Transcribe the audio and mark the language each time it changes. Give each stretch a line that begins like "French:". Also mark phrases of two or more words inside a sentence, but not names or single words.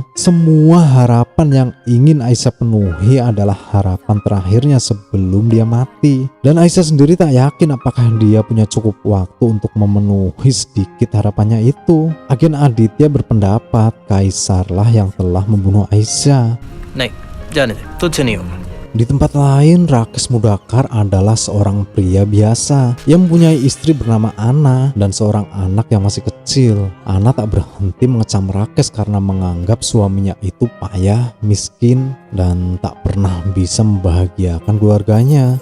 Indonesian: Semua harapan yang ingin Aisyah penuhi adalah harapan terakhirnya sebelum dia mati. Dan Aisyah sendiri tak yakin apakah dia punya cukup waktu untuk memenuhi sedikit harapannya itu. Agen Aditya berpendapat Kaisarlah yang telah membunuh Aisyah.
Hindi: नहीं जाने दे, तुझसे नहीं होगा।
Indonesian: Di tempat lain, Rakesh Mudakar adalah seorang pria biasa yang mempunyai istri bernama Ana dan seorang anak yang masih kecil. Ana tak berhenti mengecam Rakesh karena menganggap suaminya itu payah, miskin, dan tak pernah bisa membahagiakan keluarganya.